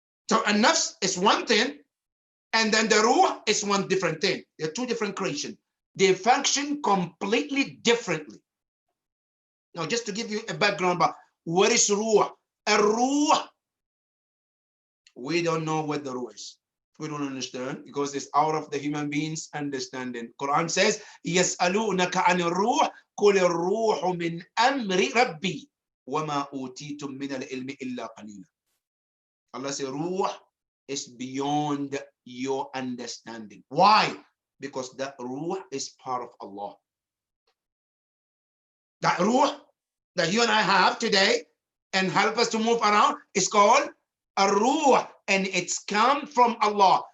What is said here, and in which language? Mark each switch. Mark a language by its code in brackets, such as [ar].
[en] So a nafs is one thing, and then the ruh is one different thing. They're two different creations. They function completely differently. Now, just to give you a background about what is ruh. A ruh, we don't know what the ruh is. We don't understand because it's out of the human being's understanding. Quran says, [ar] يَسْأَلُونَكَ عَنِ الرُّوحِ قُلِ الرُّوحُ مِنْ أَمْرِ رَبِّي وَمَا أُوتِيتُم مِّنَ الْعِلْمِ إِلَّا قَلِيلًا. [en] Allah says, ruh is beyond your understanding. Why? Because that ruh is part of Allah. That ruh that you and I have today and help us to move around is called a ruh, and it's come from Allah.